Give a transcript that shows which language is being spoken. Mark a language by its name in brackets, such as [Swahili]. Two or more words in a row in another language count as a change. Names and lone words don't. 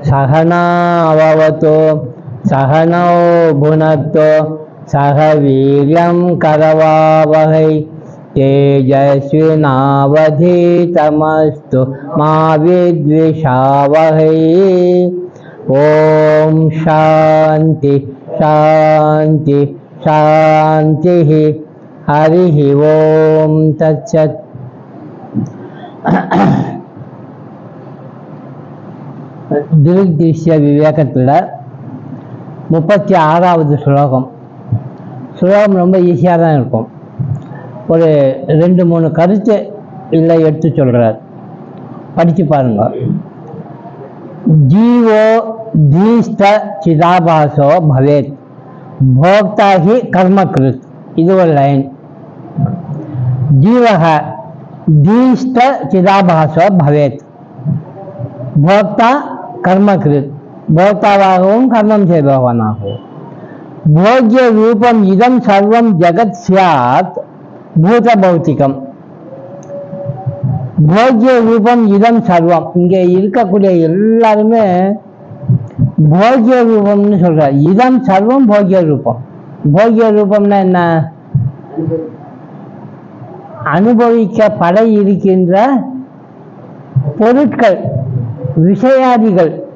[Sanskrit] सहनाववतु सहनौ भुनक्तु सह वीर्यं करवावहै तेजस्विनावधीतमस्तु मा विद्विषावहै। ओम शांति शांति शांति। हरि ओम तत्सत्। [Tamil] திருஷ்ய விவேகத்தில் 36வது ஸ்லோகம். ஸ்லோகம் ரொம்ப ஈஸியாக தான் இருக்கும். ஒரு 2-3 கருத்து இல்லை எடுத்து சொல்கிறார், படித்து பாருங்க. [Sanskrit] जीवो धीष्ट चिदाभासो भवेत् भोक्ता ही कर्मकृत. [Tamil] இது ஒரு லைன். [Sanskrit] जीवः धीष्ट चिदाभासो भवेत् भोक्ता कर्मकृत. [Tamil] भोक्तावाகவும் கர்மம் செய்பவனாகவும். [Sanskrit] भोग्य रूपम इदं सर्वं जगत् स्यात् भूत भौतिकम. भोग्य रूपम् इदम् सर्वम्. [Tamil] இங்க இருக்கக்கூடிய எல்லாருமே போக்கிய ரூபம்னு சொல்ற. [Sanskrit] इदम् सर्वम् भोग्य रूपम्. [Tamil] போக்கிய ரூபம்னா என்ன? அனுபவிக்கப்பட இருக்கின்ற பொருட்கள், விஷயாதிகள்.